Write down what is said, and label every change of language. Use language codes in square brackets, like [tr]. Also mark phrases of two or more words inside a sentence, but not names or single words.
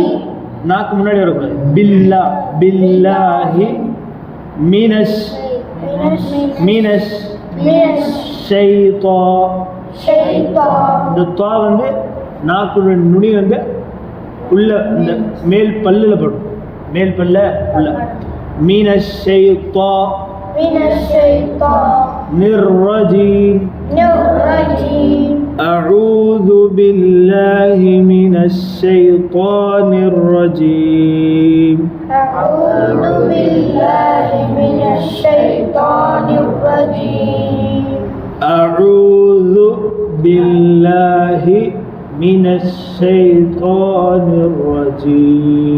[ta] நாக்கு முன்னாடி வரக்கூடாது. [ar] بالله، بالله من من الشيطا. [ta] இந்த துவா வந்து நாக்குடைய நுனி வந்து உள்ள இந்த மேல் பல்லுல படும். மேல் பல்ல உள்ள. [ar] من الشيطا الرجيم. أعوذ بالله من الشيطان الرجيم. أعوذ بالله من الشيطان الرجيم. أعوذ بالله من الشيطان الرجيم.